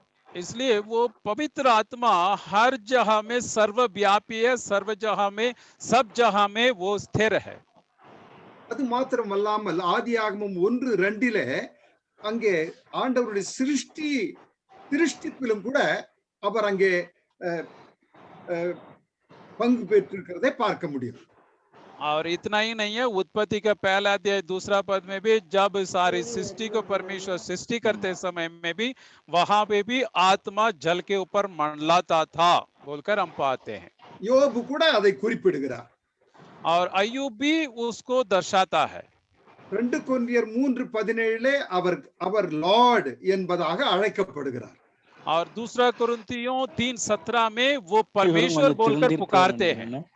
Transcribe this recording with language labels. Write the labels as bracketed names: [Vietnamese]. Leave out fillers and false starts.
[Hindi] इसलिए वो पवित्र आत्मा हर जगह में सर्वव्यापी है, सर्व जगह में, सब जगह में वो स्थिर है। [Tamil] அது மாத்திரமல்லாமல் ஆதியாகமம் 1:2 அங்கே ஆண்டவருடைய சிருஷ்டிப்பிலும் கூட அவர் அங்கே பங்கு பெற்றிருக்கிறதை பார்க்க முடியும். [Hindi] और इतना ही नहीं है, उत्पत्ति का पहला अध्याय 2 पद में भी जब सारी सृष्टि को परमेश्वर सृष्टि करते समय में भी वहां पे भी आत्मा जल के ऊपर मंडलाता था बोलकर हम पाते हैं। [Tamil] யோபு கூட அதை குறிப்பிடுகிறார். [Hindi] और अय्यूब भी उसको दर्शाता है। [Tamil] 2 கொரிந்தியர் 3:17 அவர் லார்ட் என்பதாக அழைக்கப்படுகிறார். [Hindi] और दूसरा कुरिन्थियों 3:17 में वो परमेश्वर बोलकर पुकारते हैं।